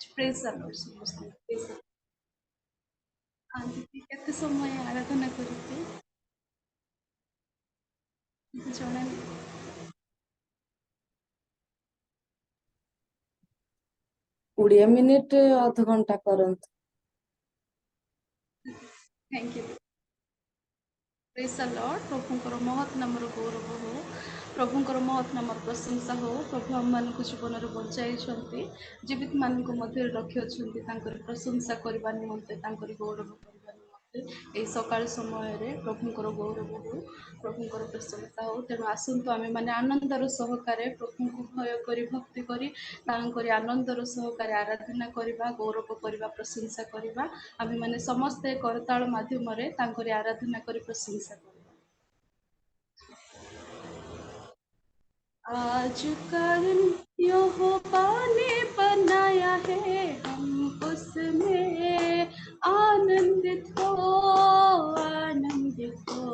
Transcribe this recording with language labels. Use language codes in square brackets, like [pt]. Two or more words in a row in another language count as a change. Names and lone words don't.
[en] praise the Lord [or] ସମସ୍ତଙ୍କୁ। [en] praise the Lord. [or] ଦିଦି କେତେ ସମୟ ଆରାଧନା କରିବେ ଜଣାନି। 20 ମିନିଟ ଅଧଘଣ୍ଟା କରନ୍ତୁ। [en] Thank you. Praise the Lord. [or] प्रभुଙ୍କର ମହତ୍ ନାମର ଗୌରବ ହଉ, ପ୍ରଭୁଙ୍କର ମହତ୍ ନାମର ପ୍ରଶଂସା ହଉ। ପ୍ରଭୁ ଆମମାନଙ୍କୁ ଜୀବନରେ ବଞ୍ଚାଇଛନ୍ତି, ଜୀବିତ ମାନଙ୍କ ମଧ୍ୟରେ ରଖିଅଛନ୍ତି ତାଙ୍କର ପ୍ରଶଂସା କରିବା ନିମନ୍ତେ, ତାଙ୍କରି ଗୌରବ କରିବା ନିମନ୍ତେ। ଏହି ସକାଳ ସମୟରେ ପ୍ରଭୁଙ୍କର ଗୌରବ ହଉ, ପ୍ରଭୁଙ୍କର ପ୍ରଶଂସା ହଉ। ତେଣୁ ଆସନ୍ତୁ ଆମେମାନେ ଆନନ୍ଦର ସହକାରେ ପ୍ରଭୁଙ୍କୁ ଭୟ କରି ଭକ୍ତି କରି ତାଙ୍କରି ଆନନ୍ଦର ସହକାରେ ଆରାଧନା କରିବା, ଗୌରବ କରିବା, ପ୍ରଶଂସା କରିବା। ଆମେମାନେ ସମସ୍ତେ କରତାଳ ମାଧ୍ୟମରେ ତାଙ୍କରି ଆରାଧନା କରି [hi] प्रशंसा करें। आज का दिन यहोवा ने बनाया है, हम उसमें आनंदित हो, आनंदित हो।